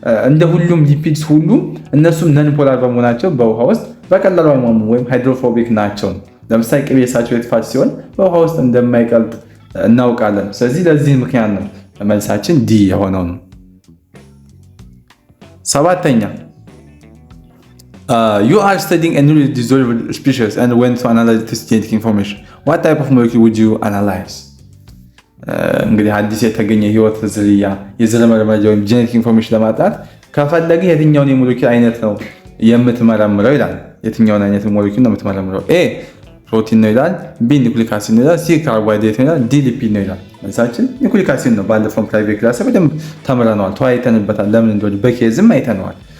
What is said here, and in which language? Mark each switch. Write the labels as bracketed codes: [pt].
[am] እንደ ሁሉም ሊፒድስ ሁሉ እነሱም ነን ፖላር በመሆናቸው በውሃ ውስጥ በቀላሉ አይሟሙ ወይም ሃይድሮፎቢክ ናቸው። ለምሳሌ ቅቤ ሳቹሬትድ ፋት ሲሆን በውሃ ውስጥ እንደማይቀልጥ እናውቃለን። ስለዚህ ለዚህ ምክንያት ነው መልሳችን ዲ የሆነው ነው። ሰባተኛ [en] you are studying a newly dissolved species and went to analyze this genetic information. What type of molecule would you analyze? [am] እንግዲህ አዲስ የተገኘ ህይወት ዝርያ የዘር መረጃ ወይም ጄኔቲክ ኢንፎርሜሽን ለማጥናት ከፈለግህ የትኛውን የሞሌኪል አይነት ነው የምትመረምረው ይላል። የትኛውን አይነት ሞሌኪል ነው የምትመረምረው? ኤ ፕሮቲን ነው ይላል፣ ቢ ኒውክሊክ አሲድ ነው ይላል፣ ሲ ካርቦሃይድሬት ነው ይላል፣ ዲ ሊፒድ ነው ይላል። መልሳችን ኒውክሊክ አሲድ ነው። ባለፈው ፕራይቬት ክላስ በደንብ ተምረነዋል፣ ተወያይተንበታል። ለምን እንደሆነ በኬዝም አይተነዋል።